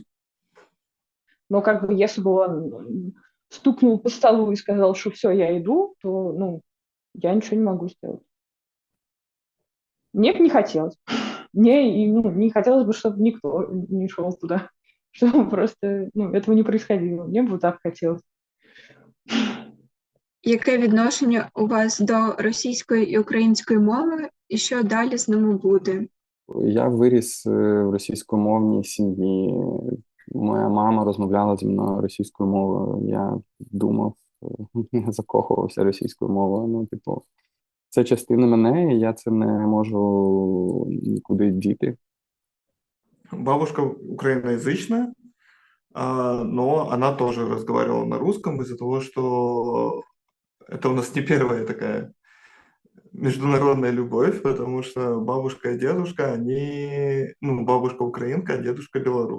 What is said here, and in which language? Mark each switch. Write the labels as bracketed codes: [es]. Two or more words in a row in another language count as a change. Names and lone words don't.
[ru] Но как бы если бы он стукнул по столу и сказал, что все, я иду, то, ну, я ничего не могу сделать. Мне бы не хотелось. Мне ну, не хотелось бы, чтобы никто не шел туда. Чтобы просто ну, этого не происходило. Мне бы так хотелось. [uk] Яке відношення у вас до російської і української мови, і що далі з ними буде? Я виріс в російськомовній сім'ї. Моя мама розмовляла зі мною російською мовою. Я думав, я закохувався російською мовою. Ну, типу, це частина мене, і я це не можу нікуди діти. [ru] Бабушка украиноязычная, но она тоже разговаривала на русском из-за того, что это у нас не первая такая международная любовь, потому что бабушка и дедушка, они, ну, бабушка украинка, а дедушка белорус.